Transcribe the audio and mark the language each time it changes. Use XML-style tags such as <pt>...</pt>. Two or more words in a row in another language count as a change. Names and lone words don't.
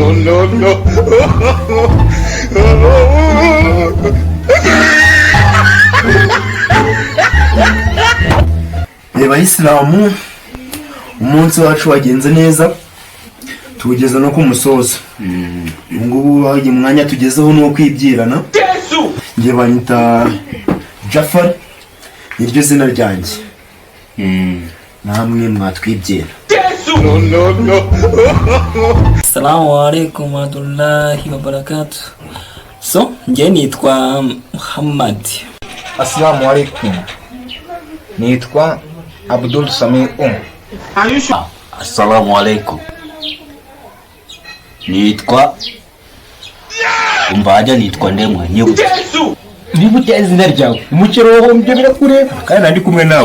<rw>Bayisilamu umunsi wacu wagenze neza tuwugeza no ku musozo. Ubu ngubu hagiye umwanya tugezeho ni uwo kwibyirana. Njye banyita Jafar, niryo zina ryanjye. Namwe mwatwibyera.</rw> <ar>السلام عليكم ورحمة الله وبركاته.</ar> <rw>So, njye nitwa Muhammad.</rw> <ar>السلام عليكم,</ar> <rw>nitwa Abdul Samiu.</rw> <ar>السلام عليكم</ar> <rw>nitwa umbaja nitwa ndemwa nyibutse niba utyaye izina ryawe umuceri wowe mbyo birakureba kandi nandi kumwe nawe</rw>